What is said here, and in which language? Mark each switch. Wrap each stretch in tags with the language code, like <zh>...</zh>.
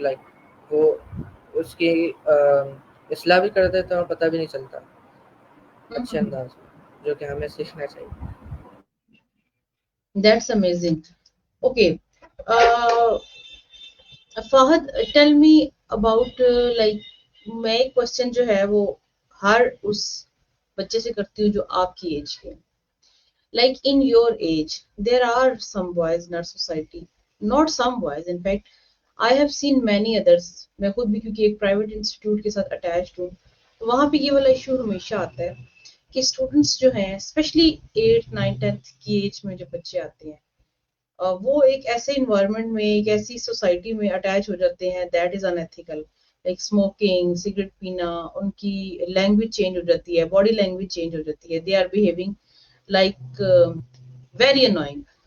<ur>Like وہ اس کی اصلاح بھی کر دیتے ہیں اور پتہ بھی نہیں چلتا اچھے انداز میں, جو کہ ہمیں سیکھنا چاہیے.</ur> <en>That's amazing. Okay.</en> <ur>Uh, Fahad,</ur> <en>tell me about like</en> <ur>میں ایک کوشچن جو ہے وہ ہر اس بچے سے کرتی ہوں جو آپ کی ایج کے.</ur> <en>Like in your age, there are some boys in our society. Not some boys. In fact, I have seen many others.</en> <ur>میں خود بھی کیونکہ ایک پرائیویٹ انسٹیٹیوٹ کے ساتھ اٹیچڈ ہوں, تو وہاں پہ یہ والا ایشو ہمیشہ آتا ہے کہ اسٹوڈنٹس جو ہیں اسپیشلی 8th 9th 10th کی ایج میں جو بچے آتے ہیں, وہ ایک ایسے انوائرمنٹ میں, ایک ایسی سوسائٹی میں اٹیچ ہو جاتے ہیں</ur> <en>that is unethical,</en> <ur>like smoking, cigarette پینا, ان کی لینگویج چینج ہو جاتی ہے, باڈی لینگویج چینج ہو جاتی ہے,</ur> <en>They are behaving like very annoying.</en>